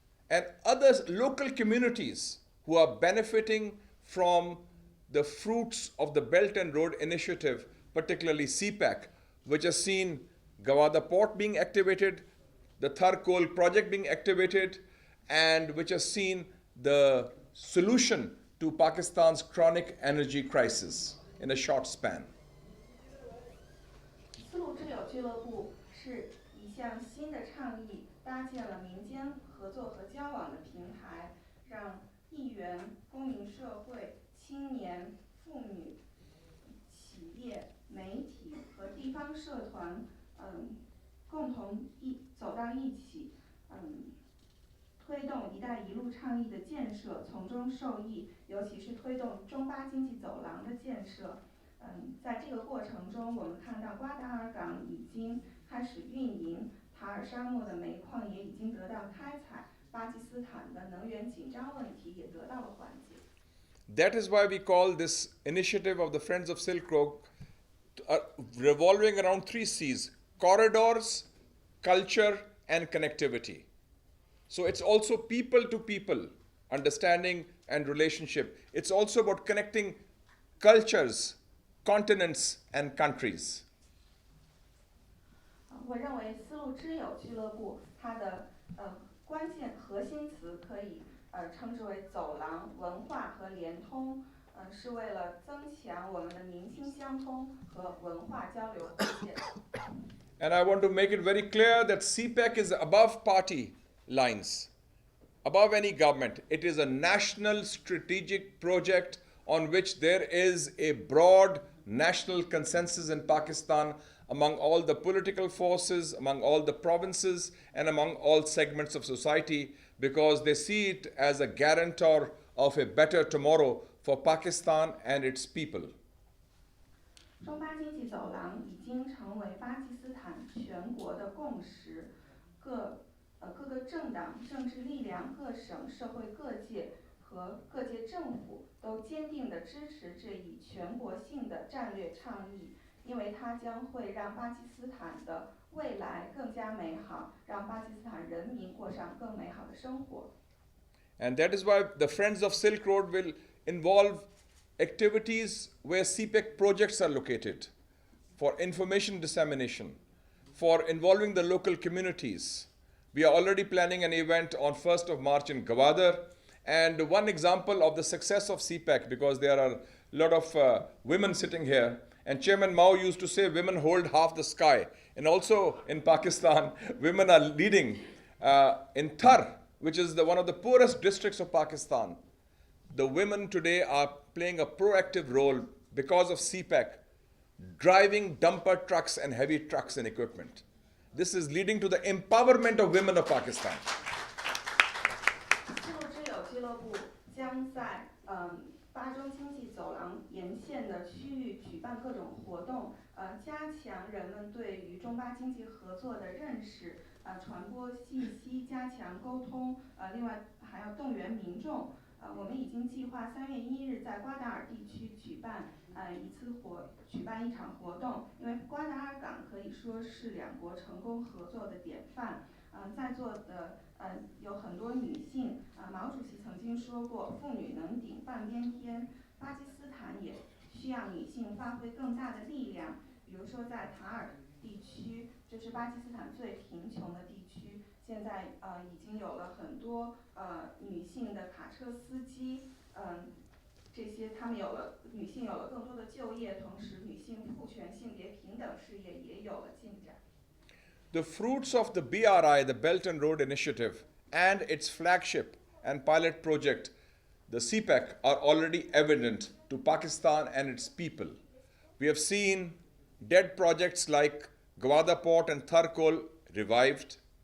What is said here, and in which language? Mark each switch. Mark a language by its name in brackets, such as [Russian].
[English] and other local communities who are benefiting from the fruits of the Belt and Road Initiative, particularly CPEC, which has seen Gawada Port being activated, the Thar Coal project being activated, and which has seen the solution to Pakistan's chronic energy crisis in a short span. [Chinese] 丝路之友俱乐部是一项新的倡议，搭建了民间合作和交往的平台，让议员、公民社会、青年、妇女、企业、媒体和地方社团，共同走到一起，推动“一带一路”倡议的建设，从中受益，尤其是推动中巴经济走廊的建设。在这个过程中，我们看到瓜达尔港已经开始运营，塔尔沙漠的煤矿也已经得到开采，巴基斯坦的能源紧张问题也得到了缓解。 [English] That is why we call this initiative of the Friends of Silk Road revolving around 3 C's: corridors, culture, and connectivity. So it's also people to people, understanding and relationship. It's also about connecting cultures, continents, and countries. [Chinese] 我认为丝路之友俱乐部它的关键核心词可以称之为走廊、文化和联通，是为了增强我们的民心相通和文化交流互鉴。 [English] And I want to make it very clear that CPEC is above party lines, above any government. It is a national strategic project on which there is a broad national consensus in Pakistan among all the political forces, among all the provinces, and among all segments of society, because they see it as a guarantor of a better tomorrow for Pakistan and its people. [Chinese] 中巴经济走廊已经成为巴基斯坦全国的共识，各个政党、政治力量、各省、社会各界和各界政府都坚定地支持这一全国性的战略倡议，因为它将会让巴基斯坦的未来更加美好，让巴基斯坦人民过上更美好的生活。 [English] And that is why the Friends of Silk Road will involve activities where CPEC projects are located, for information dissemination, for involving the local communities. We are already planning an event on 1st of March in Gwadar. And one example of the success of CPEC, because there are a lot of women sitting here, and Chairman Mao used to say women hold half the sky. And also in Pakistan, women are leading. In Thar, which is one of the poorest districts of Pakistan, the women today are playing a proactive role because of CPEC, driving dumper trucks and heavy trucks and equipment. This is leading to the empowerment of women of Pakistan. [Chinese] 丝路之友俱乐部将在巴中经济走廊沿线的区域举办各种活动，加强人们对于中巴经济合作的认识，传播信息，加强沟通，另外还要动员民众，我们已经计划3月1日在瓜达尔地区举办一场活动，因为瓜达尔港可以说是两国成功合作的典范。在座的有很多女性，毛主席曾经说过，妇女能顶半边天，巴基斯坦也需要女性发挥更大的力量。比如说在塔尔地区，这是巴基斯坦最贫穷的地区，现在已经有了很多女性的卡车司机，这些他们女性有了更多的就业，同时女性赋权、性别平等事业也有了进展。 [English] The fruits of the BRI, the Belt and Road Initiative, and its flagship and pilot project, the CPEC, are already evident to Pakistan and its people. We have seen dead projects like Gwadar Port and Tharkol revived.